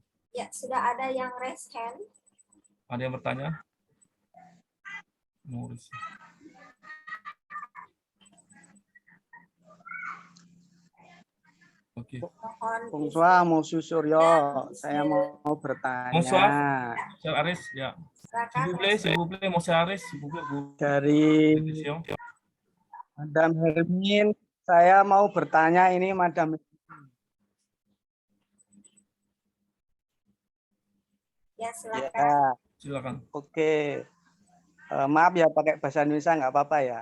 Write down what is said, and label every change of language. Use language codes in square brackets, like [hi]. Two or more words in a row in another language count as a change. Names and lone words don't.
[id] Ya, sudah ada yang [en] raise hand. [id] Ada yang bertanya? Oke. [fr] Bonsoir, Monsieur Suryo. [id] Saya mau bertanya. [fr] Bonsoir, Monsieur Aris. Ya. S'il vous plaît, Monsieur Aris. [id] Dari Madam Hermin, saya mau bertanya ini, Madam. Ya, silakan. Ya. Silakan. Oke. Maaf ya, pakai bahasa Indonesia nggak apa-apa ya?